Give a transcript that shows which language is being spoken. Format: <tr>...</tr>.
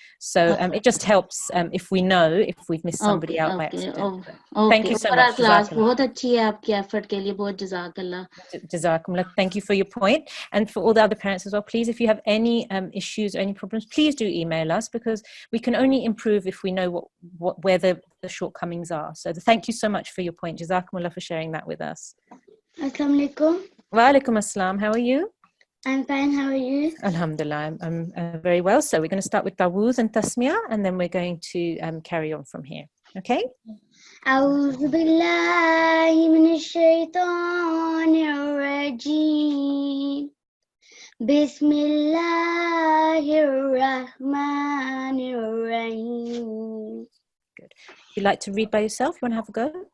<en>So it just helps if we know if we've missed somebody out by accident. Thank you so much.</en> <hi>Class बहुत अच्छी है आपकी effort के लिए बहुत जज़ाकल्लाह.</hi> <ar>Jazakumullah.</ar> <en>Thank you for your point. And for all the other parents as well, please, if you have any issues or any problems, please do email us because we can only improve if we know where the shortcomings are. So thank you so much for your point. Jazakumullah for sharing that with us.</en> <ar>Assalamu alaikum. Wa alaikum assalam.</ar> <en>How are you? I'm fine. How are you? Alhamdulillah. I'm very well. So we're going to start with Dawood and Tasmiyah, and then we're going to carry on from here. Okay?</en> <ar>أعوذ بالله من الشيطان الرجيم بسم الله الرحمن الرحيم.</ar> <en>Good. If you'd like to read by yourself, you want to have a go?</en>